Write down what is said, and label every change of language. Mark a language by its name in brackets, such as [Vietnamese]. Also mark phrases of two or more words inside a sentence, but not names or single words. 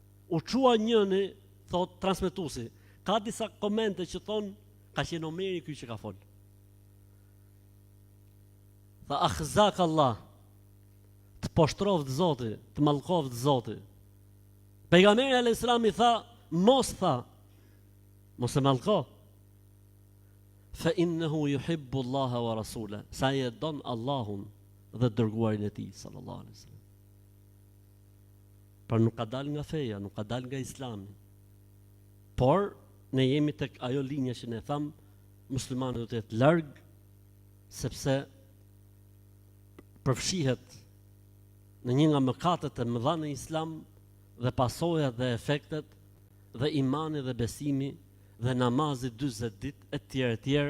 [Albanian] U qua njëni, thot transmetuesi, ka disa komente që thon ka qenë Omeri ky që ka fol. Tha [Arabic] أخزاك الله, [Albanian] të poshtroft Zoti, të mallkoft Zoti. Pejgamberi [Arabic] عليه السلام [Albanian] i tha, mos e mallko. [Arabic] فإنه يحب الله ورسوله. [Albanian] Sa e don Allahun dhe dërguarin e tij [Arabic] صلى الله عليه وسلم. [Albanian] Por nuk ka dal nga feja, nuk ka dal nga Islami. Por ne jemi tek ajo linja që ne tham, muslimani do të jetë larg, sepse përfshihet në një nga mëkatet e mëdha në Islam dhe pasojat dhe efektet dhe imani dhe besimi dhe namazi 40 ditë e tjerë.